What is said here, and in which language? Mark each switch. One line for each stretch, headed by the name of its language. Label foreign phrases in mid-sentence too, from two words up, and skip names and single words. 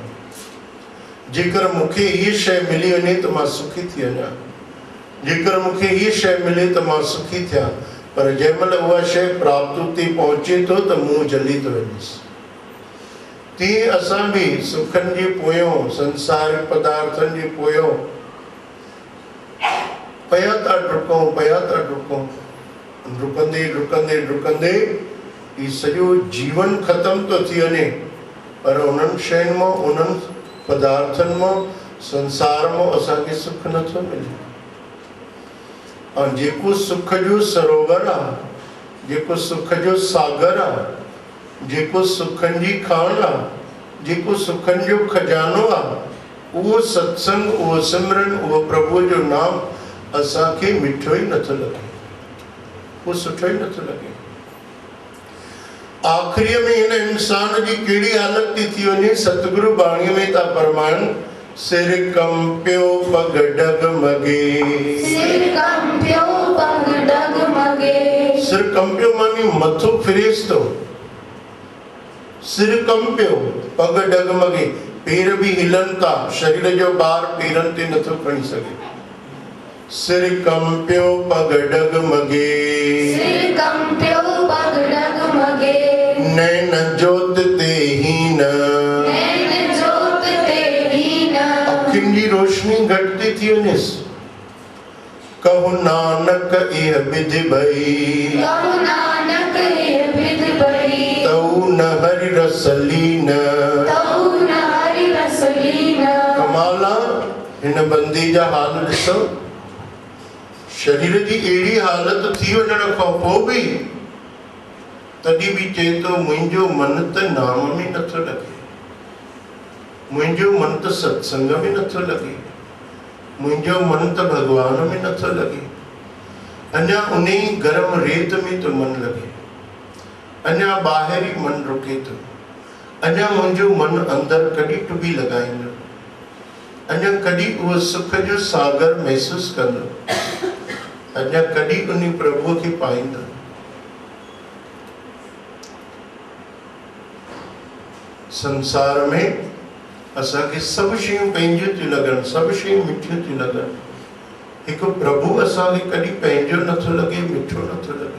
Sindhi: जेकर मूंखे हीअ शइ मिली वञे त मां सुखी थी वञा, जेकर मूंखे हीअ शइ मिले त मां सुखी थियां, पर जंहिं महिल उहा शइ प्राप्त उते पहुचे थो त मुंहुं जली थो वञेसि। तीअं असां बि सुखनि जे पोयों, संसारिक पदार्थनि जे पोयों पिया था डुकूं, पिया था डुकूं, डुकंदे डुकंदे डुकंदे ही सॼो जीवन ख़तम थो थी वञे, पर उन्हनि शयुनि मां, उन्हनि पदार्थनि मां, संसार मां असांखे सुख नथो मिले। ऐं जेको सुख जो सरोवर आहे, जेको सुख जो सागर आहे, जेको सुखनि जी खान आहे, जेको सुखनि जो खजानो आहे, उहो सत्संग, उहो सिमरन, उहो प्रभुअ जो नाम असांखे मिठो ई नथो लॻे, उहो सुठो ई नथो लॻे। आख़िरीअ में हिन इंसान जी कहिड़ी हालत थी वञे, सतगुरु बाणीअ में था फरमाइनि,
Punjabi: ਸਿਰ ਕੰਪਿਓ ਪਗ ਡਗਮਗੇ, ਸਿਰ ਕੰਪਿਓ ਪਗ ਡਗਮਗੇ। सिर कंपियो
Sindhi: मानी मथो फिरेस थो,
Punjabi: सिर कंपियो पग डगमगे,
Sindhi: पेर भी हिलन था, शरीर जो भार पेरनि ते नथो खणी सघे।
Punjabi: ਸਿਰ ਕੰਪਿਓ ਪਗ ਡਗਮਗੇ, ਸਿਰ ਕੰਪਿਓ ਪਗ ਡਗਮਗੇ। ਨੈਨ ਜੋਤਿ ਤੇ ਹੀਨ, ਨੈਨ ਜੋਤਿ ਤੇ ਹੀਨ।
Sindhi: अखियुनि जी रोशनी घटती थी वञेसि।
Punjabi: ਕਹੁ ਨਾਨਕ ਇਹ ਬਿਧਿ ਭਈ, ਕਹੁ ਨਾਨਕ ਇਹ ਬਿਧਿ ਭਈ। ਤਊ ਨ ਹਰਿ ਰਸ ਲੀਨ, ਤਊ ਨ ਹਰਿ ਰਸ ਲੀਨ।
Sindhi: कमाल आहे हिन बंदी जा हाल ॾिसो। शरीर की अड़ी हालत थी वञण खां पोइ भी तॾहिं भी चए तो मुंहिंजो मन त नाम में नथो लगे, मुंहिंजो मन त सत्संग में नथो लगे, मुंहिंजो मन त भगवान में नथो लगे, अञा उन गरम रेत में तो मन लगे, अञा ॿाहिरि मन रुके तो, अञा मुंहिंजो मन अंदर कॾहिं टुॿी लॻाईंदो, अञा कॾहिं उहो सुख जो सागर महसूस कंदो, अञा कॾहिं उन प्रभु खे पाईंदो। संसार में असांखे सभु शयूं पंहिंजियूं थियूं लॻनि, सभु शयूं मिठियूं थियूं लॻनि, हिकु प्रभु असांखे कॾहिं पंहिंजो नथो लॻे, मिठो नथो लॻे।